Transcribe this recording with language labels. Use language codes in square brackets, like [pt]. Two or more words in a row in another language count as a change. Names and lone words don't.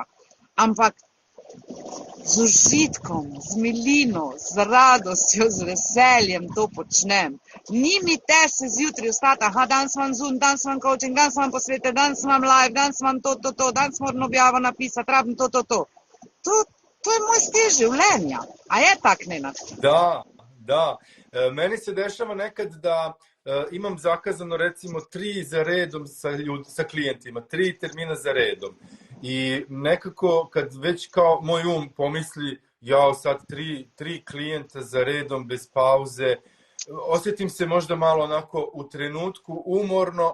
[sl] Ampak z užitkom, z milino, z radostjo, z veseljem to počnem. Ni mi te se zjutraj vstati, danes imam Zoom, danes imam coaching, danes imam posvete, danes imam live, danes imam to, danes moram objavo napisati, rabim to. To je moj stil življenja. A je tak, Nenad? [sr] Da. Meni se dešava nekad da imam zakazano recimo 3 za redom sa klijentima, 3 termina za redom. I nekako kad već kao moj pomisli, sad 3 klijenta za redom bez pauze, osjetim se možda malo onako u trenutku umorno.